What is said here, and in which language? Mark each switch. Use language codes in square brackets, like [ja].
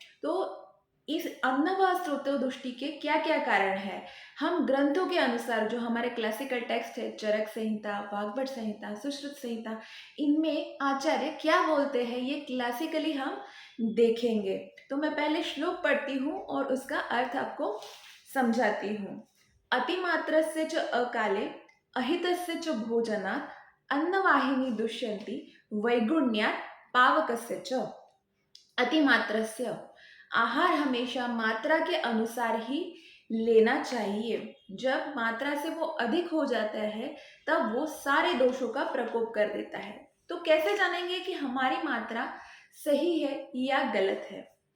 [hi] तो इस अन्नवा स्रोतोदुष्टि के क्या क्या कारण है, हम ग्रंथों के अनुसार जो हमारे क्लासिकल टेक्स्ट है, चरक संहिता, वाग्भट संहिता, सुश्रुत संहिता, इनमें आचार्य क्या बोलते हैं ये क्लासिकली हम देखेंगे। तो मैं पहले श्लोक पढ़ती हूँ और उसका अर्थ आपको समझाती हूँ। [sa] अतिमात्रस्य च अकाले अहितस्य च भोजनात् अन्नवाहिनी दुष्यन्ति वैगुण्यात् पावकस्य च। [hi] अतिमात्रस्य, आहार हमेशा मात्रा के अनुसार ही लेना चाहिए। जब मात्रा से वो अधिक हो जाता है तब वो सारे दोषों का प्रकोप कर देता है। तो कैसे जानेंगे कि हमारी मात्रा सही है या गलत है?